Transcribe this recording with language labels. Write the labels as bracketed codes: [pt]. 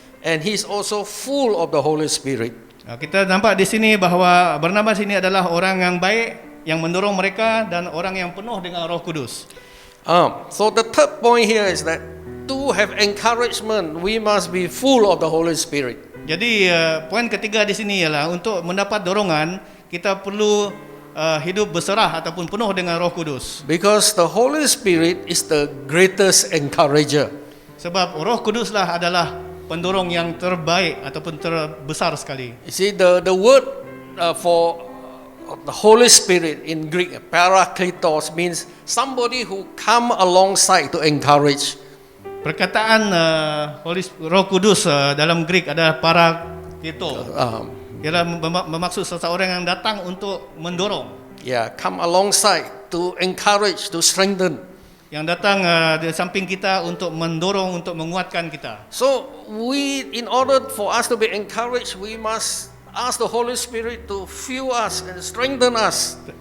[en] and he's also full of the Holy Spirit. [ms] Kita nampak di sini bahawa Barnabas ini adalah orang yang baik, yang mendorong mereka dan orang yang penuh dengan Roh Kudus. [en] So the third point here is that to have encouragement, we must be full of the Holy Spirit. [ms] Jadi poin ketiga di sini ialah untuk mendapat dorongan kita perlu hidup berserah ataupun penuh dengan Roh Kudus. [en] Because the Holy Spirit is the greatest encourager. [ms] Sebab Roh Kuduslah adalah pendorong yang terbaik ataupun terbesar sekali. [en] You see, the word for the Holy Spirit in Greek, parakletos, means somebody who come alongside to encourage. [ms] Perkataan Roh Kudus dalam Greek adalah parakleto. Ialah bermaksud seseorang yang datang untuk mendorong. [en] Yeah, come alongside to encourage, to strengthen. [ms] Yang datang di samping kita untuk mendorong, untuk menguatkan kita. [en] So in order for us to be encouraged, we must ask the Holy Spirit to fuel us and strengthen us.